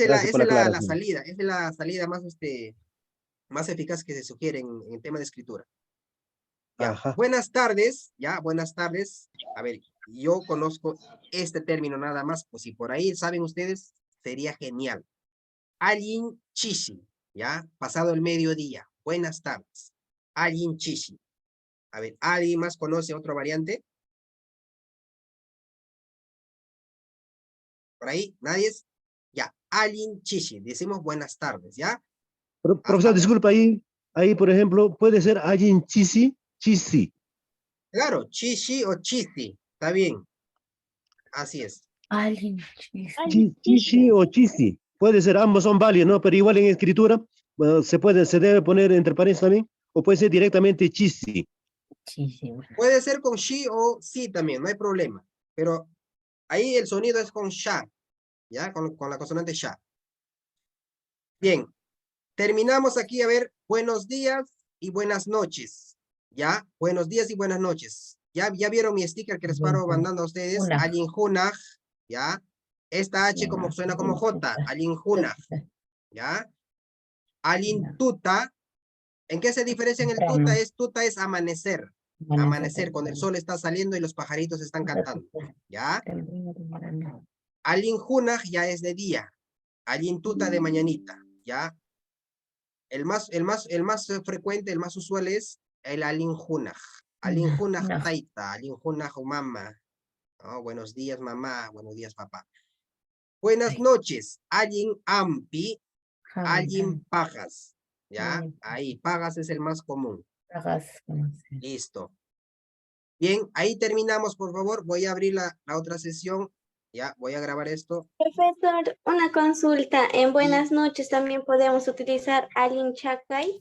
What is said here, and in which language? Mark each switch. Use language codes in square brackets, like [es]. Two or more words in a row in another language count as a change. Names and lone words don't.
[es] Gracias por la es la aclaración. salida. Esa es la salida más eficaz que se sugiere en el tema de escritura. Ya. Buenas tardes. Ya, buenas tardes. A ver, yo conozco este término nada más. Pues si por ahí saben ustedes, sería genial. [qu] Allin chishi, [es] ¿ya? Pasado el mediodía. Buenas tardes. [qu] Allin chishi. [es] A ver, ¿alguien más conoce otra variante? ¿Por ahí? ¿Nadie? Ya. [qu] Allin chishi. [es] Decimos buenas tardes, ¿ya? Profesor, disculpa, ahí, por ejemplo, puede ser [qu] allin chisi. [es] Claro, chishi o chisi. Está bien. Así es. Chishi o chisi. Puede ser, ambos son válidos, ¿no? Pero igual en escritura, se debe poner entre paréntesis también, o puede ser directamente chisi. Puede ser con shi o si también, no hay problema. Pero ahí el sonido es con sha, ¿ya? Con la consonante sha. Bien. Terminamos aquí, a ver, buenos días y buenas noches, ¿ya? Buenos días y buenas noches. ¿Ya vieron mi sticker que les paro mandando a ustedes? [qu] Allin junaj, [es] ¿ya? Esta H como suena como J, [qu] allin junaj, [es] ¿ya? [qu] Allin tuta. [es] ¿En qué se diferencia en el tuta? Tuta es amanecer. Amanecer, cuando el sol está saliendo y los pajaritos están cantando, ¿ya? [qu] Allin junaj [es] ya es de día. [qu] Allin tuta [es] de mañanita, ¿ya? El más frecuente, el más usual es el [qu] allin junaj. Allin junaj taita, allin junaj mamá. [es] Oh, buenos días, mamá. Buenos días, papá. Buenas noches. [qu] Allin ampi, allin pajas. ¿Ya? [es] Ahí, pagas es el más común. Pagas. Listo. Bien, ahí terminamos, por favor. Voy a abrir la otra sesión. Ya, voy a grabar esto. Profesor, una consulta. En buenas noches también podemos utilizar [qu] Alin Chacay.